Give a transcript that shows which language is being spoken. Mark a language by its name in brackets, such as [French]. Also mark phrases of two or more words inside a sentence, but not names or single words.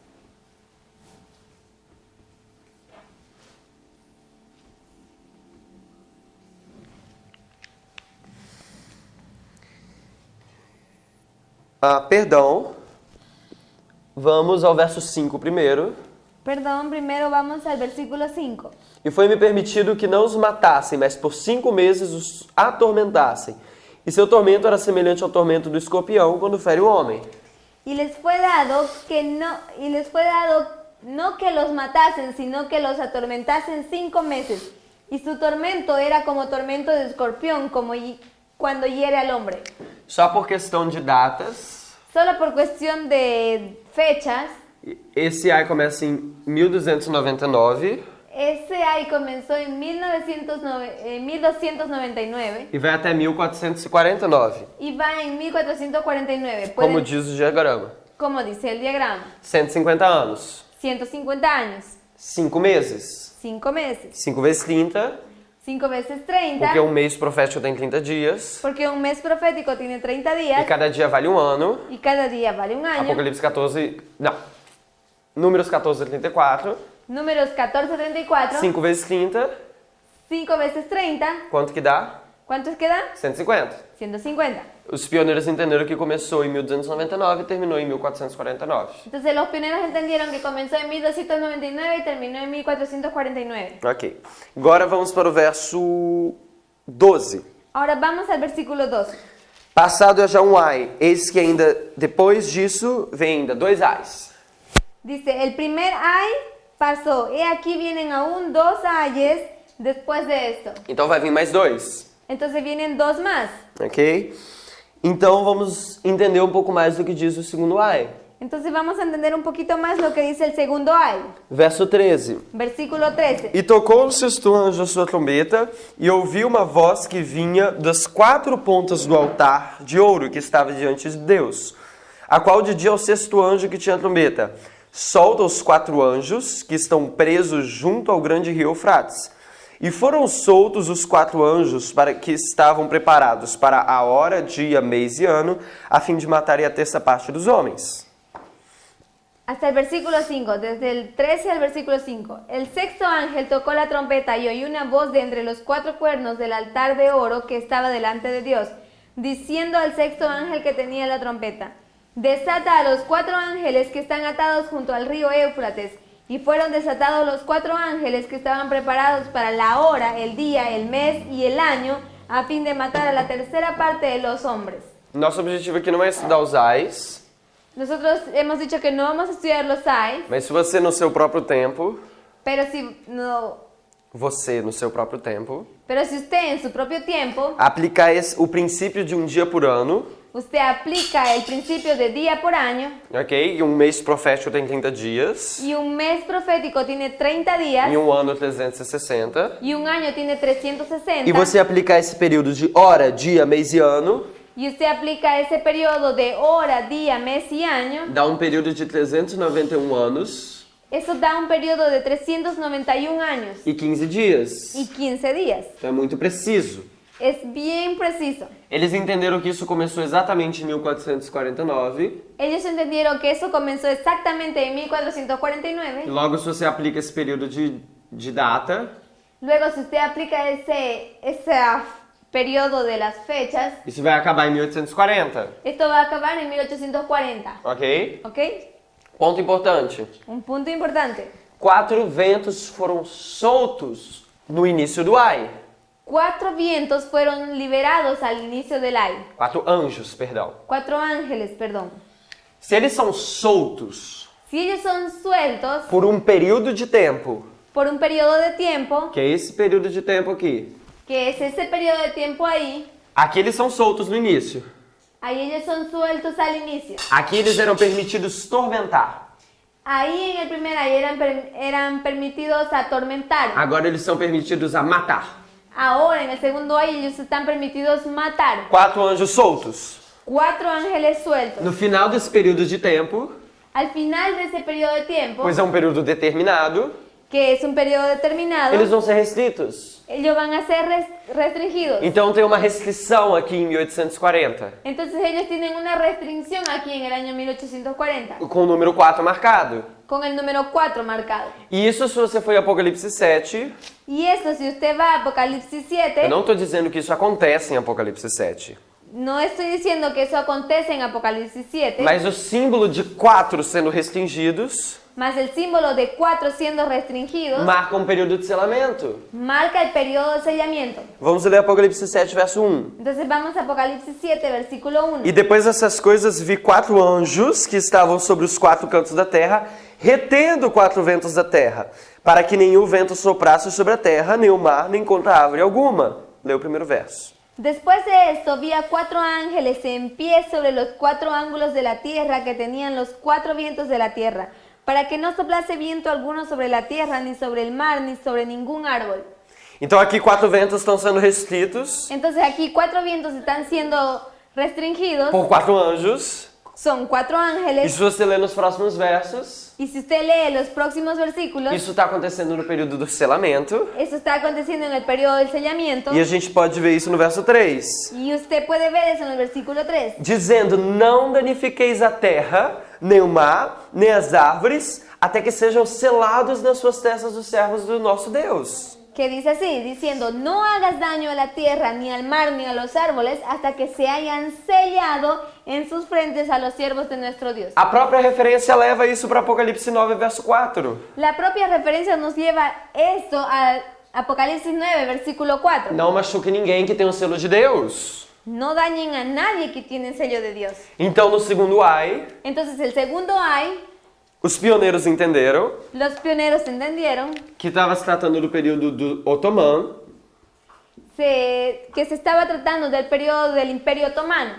[Portuguese] Perdão. Vamos ao verso 5 primeiro. [Spanish] Perdón, primero vamos al versículo 5. [Portuguese] E foi-me permitido que não os matassem, mas por 5 meses os atormentassem. E seu tormento era semelhante ao tormento do escorpião quando fere o homem. [Spanish] Y les fue dado no que los matasen, sino que los atormentasen 5 meses. Y su tormento era como tormento de escorpión, cuando hiere al hombre. [Portuguese] Só por questão de datas, [Spanish] Solo por cuestión de fechas, [Portuguese] esse ai começa em 1299 [Spanish] ese ay comenzó en 1299 [Portuguese] e vai até 1449, [Spanish] y va en 1449. [Portuguese] como diz o diagrama. [Spanish] Como dice el diagrama, [Portuguese] 150 anos, [Spanish] 150 años, [Portuguese] 5 meses, [Spanish] 5 meses, [Portuguese] 5 vezes 30, [Spanish] 5 veces 30, [Portuguese] porque um mês profético tem 30 dias, [Spanish] porque un mes profético tiene 30 [Portuguese] e [Spanish] días [Portuguese] cada dia vale um ano. [Spanish] y cada día vale un año. [Portuguese] Apocalipse 14, não, Números 14 a 34, [Spanish] Números 14 a 34, [Portuguese] 5 vezes 30, [Spanish] 5 veces 30, [Portuguese] quanto que dá? [Spanish] ¿cuántos quedan? [Portuguese] 150. [Spanish] 150. [Portuguese] Os pioneiros entenderam que começou em 1299 e terminou em 1449. [Spanish] Entonces los pioneros entendieron que comenzó en 1299 y terminó en 1449. [Portuguese] Ok. Agora vamos para o verso 12. [Spanish] Ahora vamos al versículo 12. [Portuguese] Passado é já um ai, eis que ainda depois disso vem ainda 2 ais. [Spanish] Dice, el primer ay pasó, he aquí vienen aún 2 ayes después de esto. [Portuguese] Então vai vir mais 2. [Spanish] Entonces vienen 2 más. [Portuguese] Ok? Então vamos entender um pouco mais do que diz o segundo ai. [Spanish] Entonces vamos a entender un poquito más lo que dice el segundo ay. [Portuguese] Verso 13. [Spanish] Versículo 13. [Portuguese] E tocou no sexto anjo a sua trombeta, e ouvi uma voz que vinha das 4 pontas do altar de ouro que estava diante de Deus, a qual dizia ao sexto anjo que tinha a trombeta: solta os 4 anjos que estão presos junto ao grande rio Eufrates. E foram soltos os 4 anjos para que estavam preparados para a hora, dia, mês e ano, a fim de matarem a terça parte dos homens. [Spanish] Hasta el versículo 5, desde el 13 al versículo 5. El sexto ángel tocó la trompeta y oí una voz de entre los 4 cuernos del altar de oro que estaba delante de Dios, diciendo al sexto ángel que tenía la trompeta: desata a los 4 ángeles que están atados junto al río Éufrates. Y fueron desatados los 4 ángeles que estaban preparados para la hora, el día, el mes y el año, a fin de matar a la tercera parte de los hombres. [Portuguese] Nosso objetivo aqui não é estudar os ais, [Spanish] Nosotros hemos dicho que no vamos a estudiar los ais, [Portuguese] mas se você no seu próprio tempo, [Spanish] pero si usted en su propio tiempo, [Portuguese] aplicar o princípio de um dia por ano, [Spanish] usted aplica el principio de día por año, [Portuguese] ok? E um mês profético tem 30 dias, [Spanish] y un mes profético tiene 30 días, [Portuguese] e um ano 360, [Spanish] y un año tiene 360, [Portuguese] e você aplicar esse período de hora, dia, mês e ano, [Spanish] y usted aplica ese periodo de hora, día, mes y año, [Portuguese] dá um período de 391 anos [Spanish] eso da un periodo de 391 años [Portuguese] e 15 dias. [Spanish] y 15 días. [Portuguese] Então é muito preciso. [Spanish] Es bien preciso. [Portuguese] Eles entenderam que isso começou exatamente em 1449. [Spanish] Ellos entendieron que eso comenzó exactamente en [Portuguese] E [Spanish] 1449. [Portuguese] logo, se você aplica esse período de data, [Spanish] Luego, si usted aplica ese periodo de las fechas, [Portuguese] isso vai acabar em 1840, [Spanish] esto va a acabar en 1840. [Portuguese] ok? [Spanish] ¿Ok? [Portuguese] Ponto importante. [Spanish] Un punto importante. [Portuguese] 4 ventos foram soltos no início do ai. [Spanish] 4 vientos fueron liberados al inicio del ay. [Portuguese] 4 anjos, perdão. [Spanish] 4 ángeles, perdón. [Portuguese] Se eles são soltos, [Spanish] Si ellos son sueltos [Portuguese] por um período de tempo, [Spanish] por un periodo de tiempo, [Portuguese] que é esse período de tempo aqui, [Spanish] que es ese periodo de tiempo ahí, [Portuguese] aqui eles são soltos no início. [Spanish] ahí ellos son sueltos al inicio. [Portuguese] Aqui eles eram permitidos tormentar. [Spanish] Ahí en el primer ahí eran permitidos atormentar. [Portuguese] Agora eles são permitidos a matar. [Spanish] Ahora en el segundo ahí ellos están permitidos matar. [Portuguese] 4 anjos soltos. [Spanish] 4 ángeles sueltos. [Portuguese] No final desse período de tempo, [Spanish] Al final de ese periodo de tiempo, [Portuguese] pois é um período determinado, [Spanish] que es un periodo determinado, [Portuguese] eles vão ser restritos. [Spanish] ellos van a ser restringidos. [Portuguese] Então tem uma restrição aqui em 1840, [Spanish] Entonces ellos tienen una restricción aquí en el año 1840, [Portuguese] com o número 4 marcado. [Spanish] con el número 4 marcado. [Portuguese] E isso se você for em Apocalipse 7, [Spanish] Y esto, si usted va a Apocalipsis 7, [Portuguese] eu não estou dizendo que isso acontece em Apocalipse 7, [Spanish] no estoy diciendo que eso acontece en Apocalipsis 7, [Portuguese] mas o símbolo de 4 sendo restringidos [Spanish] mas el símbolo de 4 siendo restringidos [Portuguese] marca um período de selamento. [Spanish] marca el periodo de sellamiento. [Portuguese] Vamos ler Apocalipse 7, verso 1. [Spanish] Entonces vamos a Apocalipsis 7, versículo 1. [Portuguese] E depois dessas coisas vi 4 anjos que estavam sobre os 4 cantos da terra, retendo 4 ventos da terra, para que nenhum vento soprasse sobre a terra, nem o mar, nem contra árvore alguma. Lê o primeiro verso. [Spanish] Después de esto vi a 4 ángeles en pie sobre los 4 ángulos de la tierra que tenían los 4 vientos de la tierra, para que no soplase viento alguno sobre la tierra, ni sobre el mar, ni sobre ningún árbol. [Portuguese] Então aqui 4 ventos estão sendo restritos [Spanish] Entonces aquí 4 vientos están siendo restringidos, [Portuguese] por 4 anjos. [Spanish] son 4 [Portuguese] E [Spanish] ángeles, [Portuguese] se você ler nos próximos versos, [Spanish] y si usted lee los próximos versículos, [Portuguese] isso está acontecendo no período do selamento. [Spanish] eso está aconteciendo en el periodo del sellamiento, [Portuguese] E a gente pode ver isso no verso 3. [Spanish] y usted puede ver eso en el versículo 3. [Portuguese] Dizendo, não danifiqueis a terra, nem o mar, nem as árvores, até que sejam selados nas suas testas os servos do nosso Deus. [Spanish] Que dice así, diciendo, no hagas daño a la tierra, ni al mar, ni a los árboles, hasta que se hayan sellado en sus frentes a los siervos de nuestro Dios. [Portuguese] A própria referência leva isso para Apocalipse 9, verso 4. [Spanish] La propia referencia nos lleva esto a Apocalipsis 9, versículo 4. [Portuguese] Não machuque ninguém que tem o selo de Deus. [Spanish] No dañen a nadie que tiene el sello de Dios. [Portuguese] Então, no segundo ai, [Spanish] Entonces el segundo ay, [Portuguese] os pioneiros entenderam [Spanish] los pioneros entendieron [Portuguese] que estava se tratando do período do otomano. [Spanish] que se estaba tratando del periodo del Imperio Otomano.